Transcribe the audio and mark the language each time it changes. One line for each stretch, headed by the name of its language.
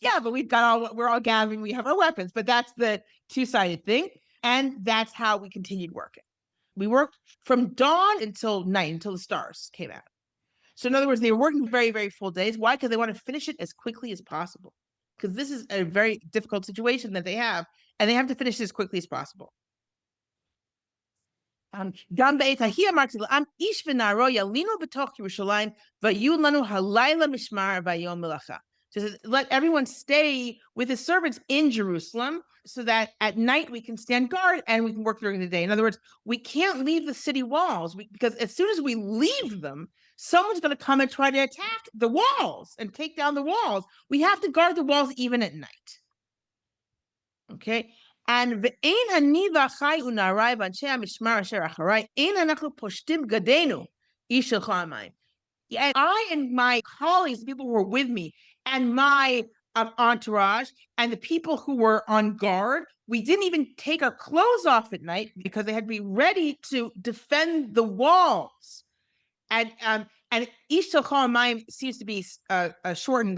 English: Yeah, but we're all gathering. We have our weapons, but that's the two-sided thing, and that's how we continued working. We worked from dawn until night, until the stars came out. So in other words, they were working very, very full days. Why? Because they want to finish it as quickly as possible. Because this is a very difficult situation that they have, and they have to finish it as quickly as possible.
Hebrew: גם בעת ההיא אמרתי לעם, איש ונערו ילינו בתוך ירושלים, ויהיו לנו הלילה משמר והיום מלאכה.
English: So let everyone stay with his servants in Jerusalem so that at night we can stand guard and we can work during the day. In other words, we can't leave the city walls because as soon as we leave them, someone's going to come and try to attack the walls and take down the walls. We have to guard the walls even at night. Okay?
Hebrew: And ואין אני ואחי ונערי ואנשי המשמר אשר אחרי, אין אנחנו פושטים בגדינו, איש שלך המים.
English: And I and my colleagues, the people who were with me, and my entourage, and the people who were on guard, we didn't even take our clothes off at night because they had to be ready to defend the walls. And
Hebrew: ish shel kol hamayim
English: seems to be shortened.